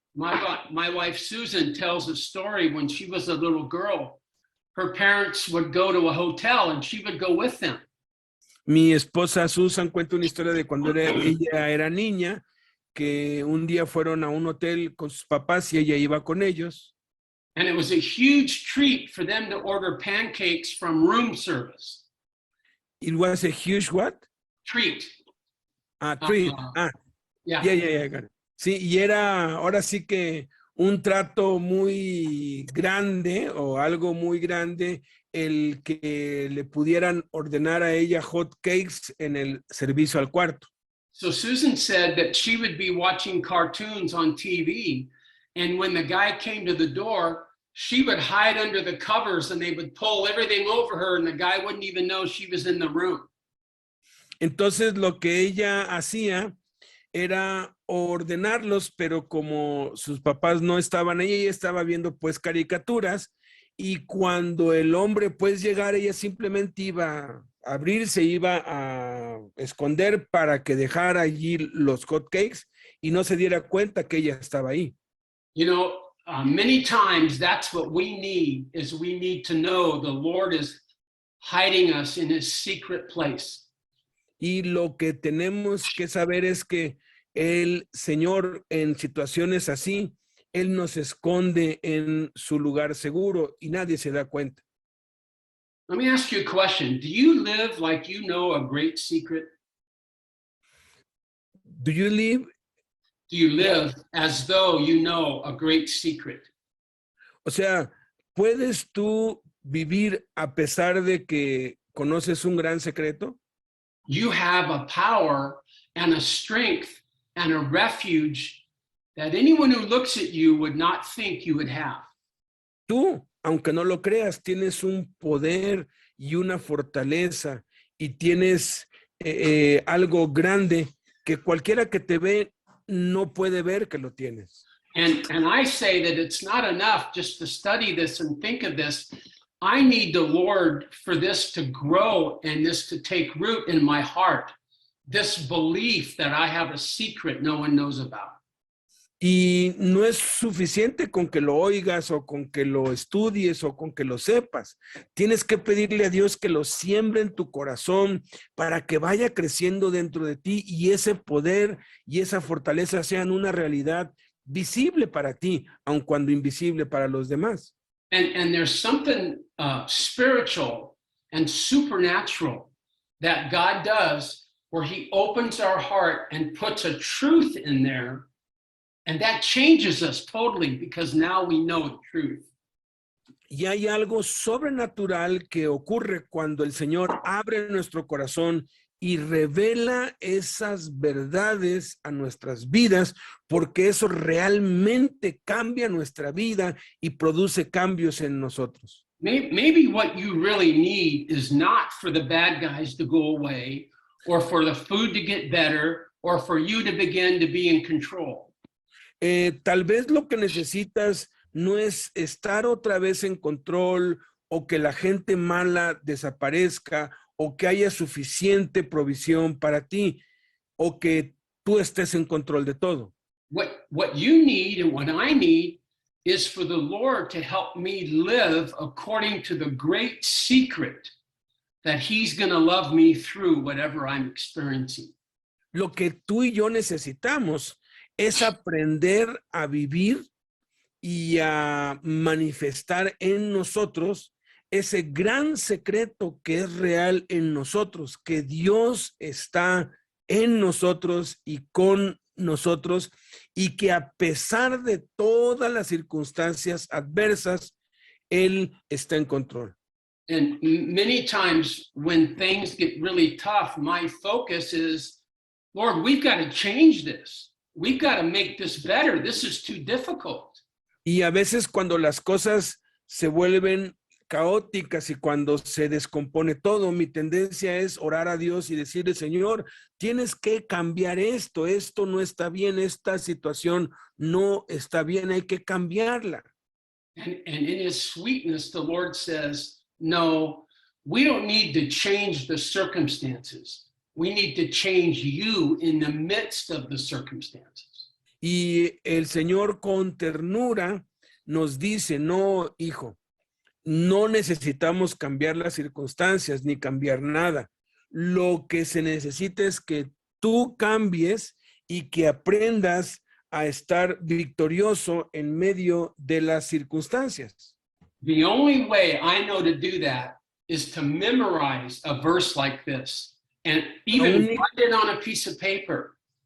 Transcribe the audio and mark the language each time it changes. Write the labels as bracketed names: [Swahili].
[English] My wife Susan tells a story when she was a little girl. Her parents would go to a hotel and she would go with them. [Spanish] Mi esposa Susan cuenta una historia de cuando ella era niña, que un día fueron a un hotel con sus papás y ella iba con ellos. [English] And it was a huge treat for them to order pancakes from room service. It was a huge what? Treat. Treat. Yeah. Yeah. [Spanish] Sí, y era ahora sí que un trato muy grande o algo muy grande el que le pudieran ordenar a ella hot cakes en el servicio al cuarto. [English] So Susan said that she would be watching cartoons on TV, and when the guy came to the door, she would hide under the covers and they would pull everything over her and the guy wouldn't even know she was in the room. [Spanish] Entonces lo que ella hacía era ordenarlos, pero como sus papás no estaban, ella estaba viendo pues caricaturas, y cuando el hombre pues llegara, ella simplemente iba a abrirse, iba a esconder para que dejara allí los hot cakes y no se diera cuenta que ella estaba ahí. [English] You know, many times that's what we need, is we need to know the Lord is hiding us in his secret place. [Spanish] Y lo que tenemos que saber es que el Señor en situaciones así, Él nos esconde en su lugar seguro y nadie se da cuenta. [English] Let me ask you a question. Do you live like you know a great secret? Do you live? Do you live as though you know a great secret? [Spanish] O sea, ¿puedes tú vivir a pesar de que conoces un gran secreto? [English] You have a power and a strength and a refuge that anyone who looks at you would not think you would have. [Spanish] Tú, aunque no lo creas, tienes un poder y una fortaleza y tienes algo grande que cualquiera que te ve no puede ver que lo tienes. [English] And I say that it's not enough just to study this and think of this. I need the Lord for this to grow and this to take root in my heart. This belief that I have a secret no one knows about. [Spanish] Y no es suficiente con que lo oigas o con que lo estudies o con que lo sepas. Tienes que pedirle a Dios que lo siembre en tu corazón para que vaya creciendo dentro de ti y ese poder y esa fortaleza sean una realidad visible para ti, aun cuando invisible para los demás. [English] And there's something spiritual and supernatural that God does where he opens our heart and puts a truth in there. And that changes us totally because now we know the truth. [Spanish] Y hay algo sobrenatural que ocurre cuando el Señor abre nuestro corazón y revela esas verdades a nuestras vidas, porque eso realmente cambia nuestra vida y produce cambios en nosotros. [English] Maybe what you really need is not for the bad guys to go away, or for the food to get better, or for you to begin to be in control. [Spanish] Tal vez lo que necesitas no es estar otra vez en control o que la gente mala desaparezca, o que haya suficiente provisión para ti, o que tú estés en control de todo. [English] What you need and what I need is for the Lord to help me live according to the great secret that he's going to love me through whatever I'm experiencing. [Spanish] Lo que tú y yo necesitamos es aprender a vivir y a manifestar en nosotros ese gran secreto que es real en nosotros, que Dios está en nosotros y con nosotros, y que a pesar de todas las circunstancias adversas, Él está en control. [English] And many times when things get really tough, my focus is, Lord, we've got to change this. We've got to make this better. This is too difficult. [Spanish] Y a veces cuando las cosas se vuelven caóticas y cuando se descompone todo, mi tendencia es orar a Dios y decirle, Señor, tienes que cambiar esto no está bien, esta situación no está bien, hay que cambiarla. [English] And in his sweetness, the Lord says, no, we don't need to change the circumstances. We need to change you in the midst of the circumstances. [Spanish] Y el Señor con ternura nos dice, no, hijo, no necesitamos cambiar las circunstancias ni cambiar nada. Lo que se necesita es que tú cambies y que aprendas a estar victorioso en medio de las circunstancias. [English] The only way I know to do that is to memorize a verse like this and even write it on a piece of paper.